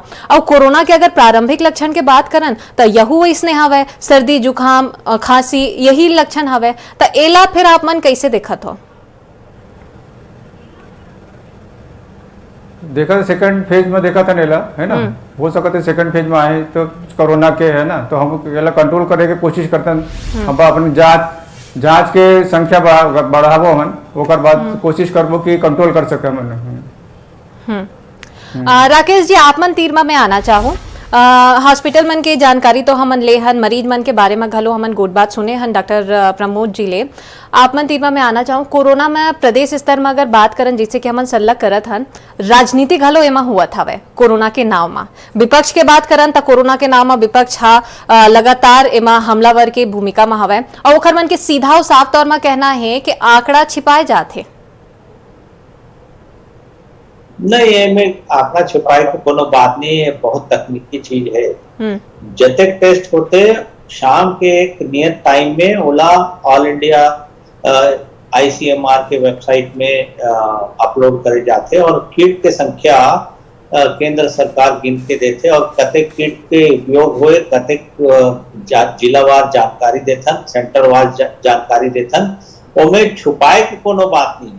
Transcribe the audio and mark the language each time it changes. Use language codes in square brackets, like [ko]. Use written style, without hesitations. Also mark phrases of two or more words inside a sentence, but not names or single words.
[hne] और कोरोना के अगर प्रारंभिक लक्षण के बात करन तो यहू इसने हवे, सर्दी जुकाम खांसी यही लक्षण हवे। तो एला फिर आप मन कैसे देखत हो? देखा सेकंड फेज में देखा था नेला है ना, हो सकते सेकंड फेज में आए तो कोरोना के है ना, तो हम कंट्रोल करे के कोशिश करते हैं। हम अपनी जांच के संख्या बढ़ावो मन, ओकर बाद कोशिश करबो कि कंट्रोल कर सके मन। राकेश जी, आप मन तीर में आना चाहूँ, हॉस्पिटल मन के जानकारी तो हमन ले हन, मरीज मन के बारे में घलो हमन गुड बात सुने हन डॉक्टर प्रमोद जी ले। आप मन तीर में आना चाहूँ, कोरोना में प्रदेश स्तर में अगर बात करन जैसे कि हमन सल्ला करत हन, राजनीति घलो एमा हुआ था कोरोना के नाव में। विपक्ष के बात करन तो कोरोना के नाव में विपक्ष हा लगातार एमा हमलावर के भूमिका में हवे और ओखर मन के सीधा और साफ तौर में कहना है कि आंकड़ा छिपाए जाते। नहीं, ये में आंकड़ा छुपाए को कोनो बात नहीं है, बहुत तकनीकी चीज है। जतक टेस्ट होते शाम के एक नियत टाइम में ओला ऑल इंडिया ICMR के वेबसाइट में अपलोड करे जाते और किट के संख्या केंद्र सरकार गिन के देते और कतेक किट के उपयोग हुए, कतेक जिलावार जानकारी देथन, सेंटर वार जानकारी देथन, ओमे छुपाए के कोनो बात नहीं।